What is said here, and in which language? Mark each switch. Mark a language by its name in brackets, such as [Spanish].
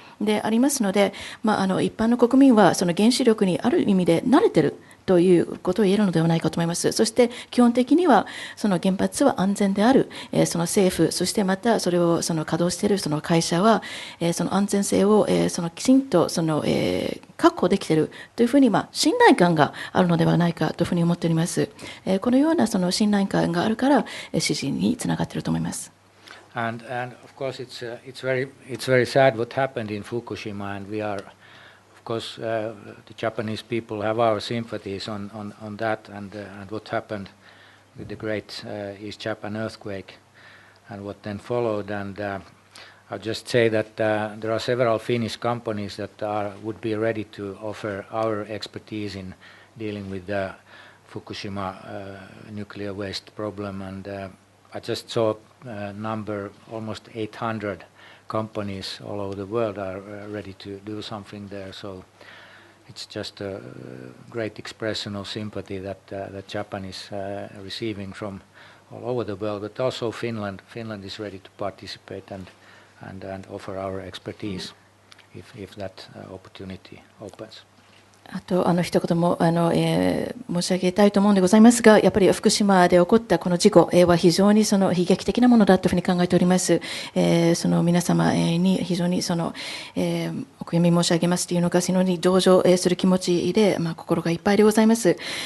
[Japanese] でありますので、一般の国民は原子力にある意味で慣れているということを言えるのではないかと思います。そして基本的には原発は安全である、政府、そしてまたそれを稼働している会社は安全性をきちんと確保できているというふうに信頼感があるのではないかというふうに思っております。このような信頼感があるから支持につながっていると思います。 [English] And of course it's very sad what happened in Fukushima, and we are, of course, the Japanese people have our sympathies on that, and what happened with the great East Japan earthquake and what then followed. And I'll just say that there are several Finnish companies that would be ready to offer our expertise in dealing with the Fukushima nuclear waste problem, and I just saw a number, almost 800 companies all over the world are ready to do something there. So it's just a great expression of sympathy that Japan is receiving from all over the world, but also Finland. Finland is ready to participate and offer our expertise if that opportunity opens. [Japanese] あと一言も申し上げたいと思うんでございますが、やっぱり福島で起こったこの事故は非常に悲劇的なものだというふうに考えております。皆様に非常にお悔やみ申し上げますというのか、非常に同情する気持ちで心がいっぱいでございます。